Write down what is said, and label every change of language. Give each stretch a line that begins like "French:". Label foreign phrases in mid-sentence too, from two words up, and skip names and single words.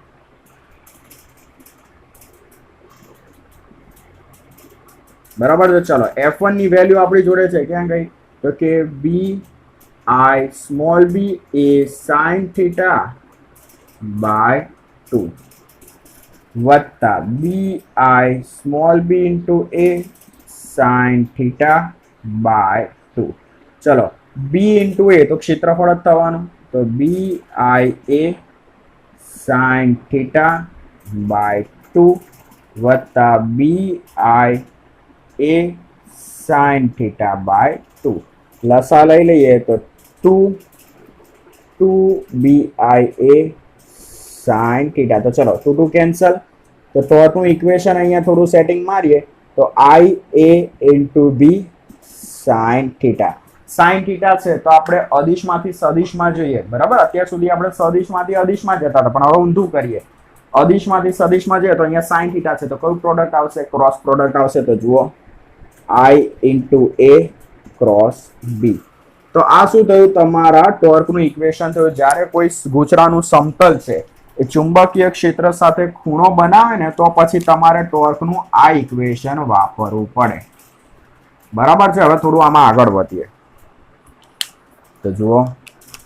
Gujarati: બરાબર. તો ચલો F1 ની વેલ્યુ આપણી જોડે છે ક્યાં ગઈ તો કે bi સ્મોલ b a sin θ by 2 વત્તા bi સ્મોલ b into a sin θ by 2. ચલો b into a તો ક્ષેત્રફળ જ થવાનું તો bi a sin θ by 2 વત્તા bi a sin θ by 2. લસા લઈ લઈએ તો 2bia sin θ. તો ચલો 2 2 કેન્સલ તો ટોર્કનું ઇક્વેશન અહીંયા થોડું સેટિંગ મારીએ તો ia into b sin θ. sin θ છે તો આપણે અદિશમાંથી સદિશમાં જોઈએ બરાબર. અત્યાર સુધી આપણે સદિશમાંથી અદિશમાં જતા હતા પણ હવે ઊંધું કરીએ. અદિશમાંથી સદિશમાં જઈએ તો અહીંયા sin θ છે તો કયું પ્રોડક્ટ આવશે
English: cross product
Gujarati: આવશે તો જુઓ i into a ક્રોસ b. તો આ શું થયું તમારા ટોર્કનું ઇક્વેશન થયું. જ્યારે કોઈ ગૂંચળાનું સમતલ છે એ ચુંબકીય ક્ષેત્ર સાથે ખૂણો બનાવે ને તો પછી તમારે ટોર્કનું આ ઇક્વેશન વાપરવું પડે બરાબર છે. હવે થોડું આમાં આગળ વધીએ તો જુઓ